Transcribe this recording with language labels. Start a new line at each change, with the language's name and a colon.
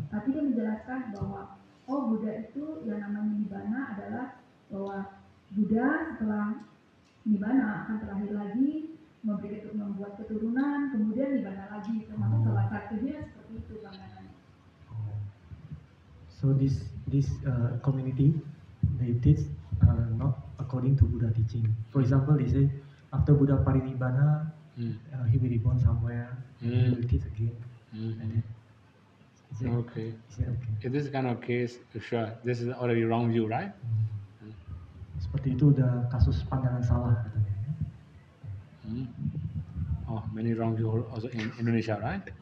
Indonesian: Tapi dia menjelaskan bahwa Buddha itu yang namanya Nibbana adalah bahwa Buddha setelah Nibbana akan terlahir lagi, membuat keturunan, kemudian Nibbana lagi, termasuk salah satunya seperti itu pandangannya.
English: So this community, they teach not according to Buddha teaching. For example, they say after Buddha parinibbana, he will reborn somewhere, and he will teach again. Okay. In this kind of case, sure, this is already wrong view, right?
Indonesian: Seperti itu udah kasus pandangan salah katanya.
English: Oh, many wrong view also in Indonesia, right?